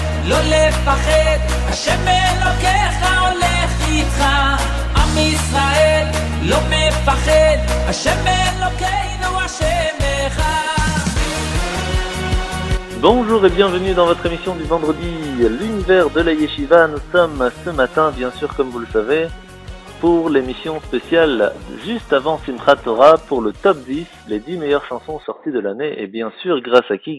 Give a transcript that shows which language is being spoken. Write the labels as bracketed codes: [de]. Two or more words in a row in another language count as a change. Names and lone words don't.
[he] לא לפחד, השם אלוקיך הולך איתך. עם ישראל לא מפחד, השם אלוקינו השם אחד. [fr] Bonjour et bienvenue dans votre émission du vendredi, l'univers de la Yeshiva. Nous sommes ce matin, bien sûr, comme vous le savez, pour l'émission spéciale juste avant Simchat Torah pour le top 10, les 10 meilleures chansons sorties de l'année. Et bien sûr, grâce à qui?